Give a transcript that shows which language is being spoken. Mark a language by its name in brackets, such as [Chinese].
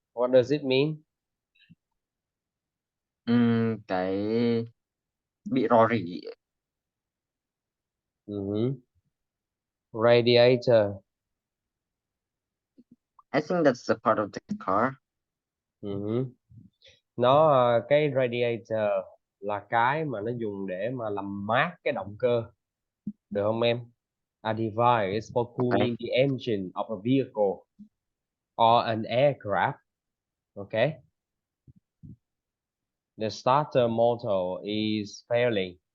[English] What does it mean? [Vietnamese] Cái bị rò rỉ. [English] Mhm. Radiator. I think that's the part of the car. Mhm. [Vietnamese] Nó cái radiator là cái mà nó dùng để mà làm mát cái động cơ, được không em? [English] A device for Okay. cooling the engine of a vehicle or an aircraft. Okay. The starter motor is failing.